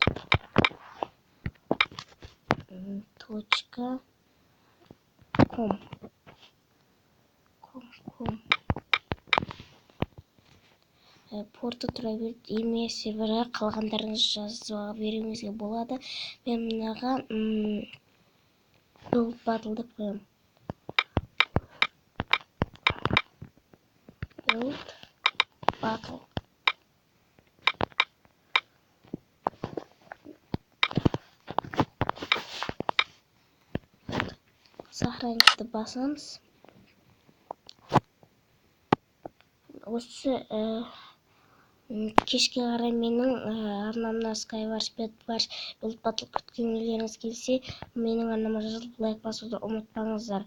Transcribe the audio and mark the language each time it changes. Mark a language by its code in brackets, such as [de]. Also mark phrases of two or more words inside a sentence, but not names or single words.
[kk] .com порты тұра береді, email сервері, қалғандарыңыз жазуға беруіңізге болады. Мен мынаға build battle'ды қоямын. Build battle. Сохранитті басыңыз. Осы кешке қарай менің арнамда Skywars Bedwars Build Battle күткенлеріңіз келсе, менің арнама жазылып лайк басуды ұмытпаңыздар.